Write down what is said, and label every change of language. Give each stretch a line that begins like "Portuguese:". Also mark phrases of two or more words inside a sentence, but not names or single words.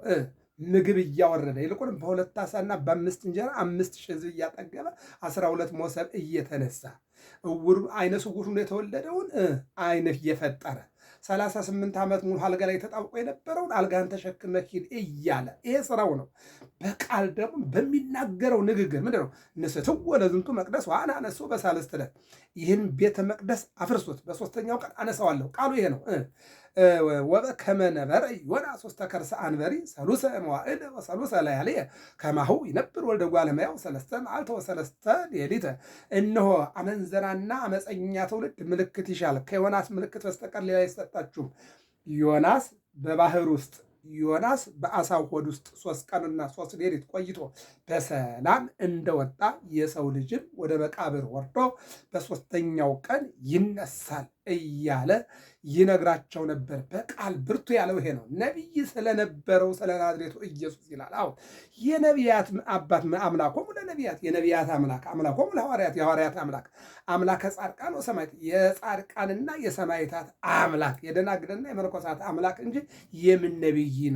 Amharic: ምግብ እያወረደ ይልቁንም በሁለት ዓሣና በ5 እንጀራ 5,000 ሕዝብ እያጠገበ 12 መሶብ እየተነሳ እውር አይነ ስውር ሆኖ የተወለደውን አይነ እየፈጠረ 38 ዓመት ሙሉ አልጋ ላይ ተጣብቆ የነበረውን አልጋን ተሸክመህ ሂድ እያለ ይሄ ስራው ነው። በቃል ደግሞ በሚናገረው ንግግር ምንድን ነው?
Geez: ንስትወ ለዝንቱ መቅደስ ወአነሥኦ በሳልስት ዕለት፣
Amharic: ይህን ቤተ መቅደስ አፍርሱት በሶስተኛው ቀን አነሳዋለሁ። ቃሉ ይሄ ነው።
Geez: ወበከመ ነበረ ዮናስ ውስተ ከርሰ አንበሪ ሰሉሰ መዋዕል ወሰሉሰ ለያልየ ከማሁ ይነብር ወልደ እጓለ እመሕያው 3 መዓልተ ወ3 ሌሊተ።
Amharic: እነሆ አመንዘራና አመፀኛ ትውልድ ምልክት ይሻል፣ ከዮናስ ምልክት በስተቀር ሌላ አይሰጣችሁም። ዮናስ በባህር ውስጥ ዮናስ በአሳው ሆድ ውስጥ 3 ቀንና 3 ሌሊት ቆይቶ በሰላም እንደወጣ የሰው ልጅም ወደ መቃብር ወርዶ በሶስተኛው ቀን ይነሳል እያለ ይነግራቸው ነበር። በቃል ብርቱ ያለው ይሄ ነው። ነቢይ ስለነበረው ስለ ናዝሬቱ ኢየሱስ ይላል። አዎ የነቢያት አባት
Geez: አምላኮሙ ለነቢያት፣
Amharic: የነቢያት አምላክ
Geez: አምላኮሙ ለሐዋርያት፣
Amharic: የሐዋርያት አምላክ
Geez: አምላከ ጻድቃን ወሰማዕት፣
Amharic: የጻድቃንና የሰማዕታት አምላክ፣ የደናግልና የመነኮሳት አምላክ እንጂ የምን ነቢይ ነው?